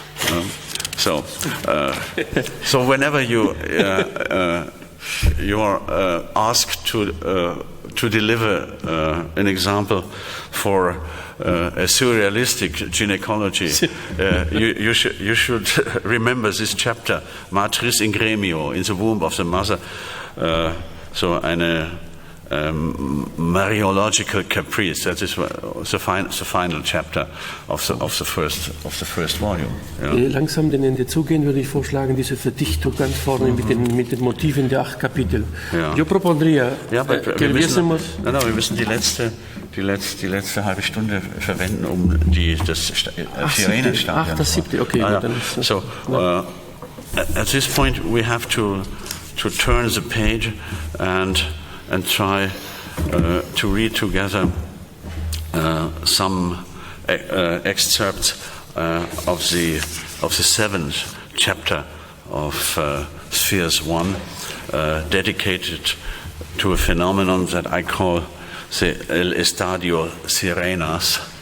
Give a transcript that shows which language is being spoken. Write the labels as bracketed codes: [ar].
[en] So whenever you are asked to deliver an example for a surrealistic gynecology, you should remember this chapter, Matris in gremio, in the womb of the mother. [de] So eine [en] Mariological caprice. That is the final chapter of the first volume. Yeah. [de] Langsam dem Ende zugehen, würde ich vorschlagen, diese Verdichtung ganz vorne mit den Motiven der 8 Kapitel. Ja. [es] Yo propondría que viésemos. [de] Wir müssen die letzte halbe Stunde verwenden, um das Sirenstadium. Das 7. Okay. Ja. [en] So at this point we have to turn the page and try to read together some excerpts of the 7th chapter of Spheres 1, dedicated to a phenomenon that I call the El Estadio Sirenas.